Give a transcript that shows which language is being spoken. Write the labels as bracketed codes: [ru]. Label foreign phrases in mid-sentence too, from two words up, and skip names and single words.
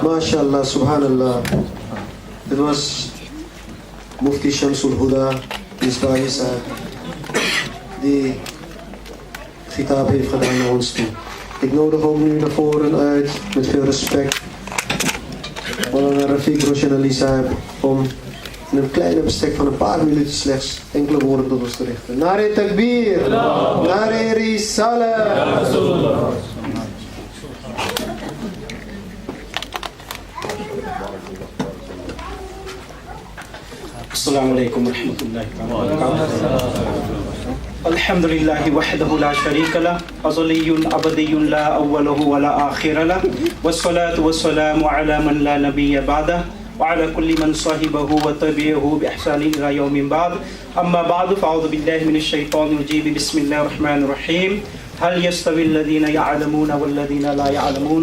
[ur] ماشاءاللہ، سبحان اللہ. [en] It was [nl] Mufti Shamsul Huda Misbahi Sahib die khitaab heeft gedaan naar ons toe. Ik nodig ook nu naar voren uit, met veel respect, Maulana Rafiq Roshan Ali Sahib, om in een kleine bestek van een paar minuten slechts enkele woorden tot ons te richten. [ur] نعرۂ تکبیر، نعرۂ رسالت. [ar] السلام علیکم ورحمۃ اللہ وبرکاتہ. الحمد للہ وحدہ لا شریک لہ، ازلی ابدی لا اول ولا آخر لہ، والصلاة والسلام علی من لا نبی بعدہ وعلى كل من صاحبه وتبعه بإحسان إلى يوم بعد. أما بعد فأعوذ بالله من الشيطان الرجيم. بسم الله الرحمن الرحيم. هل يستوي الذين يعلمون والذين لا يعلمون؟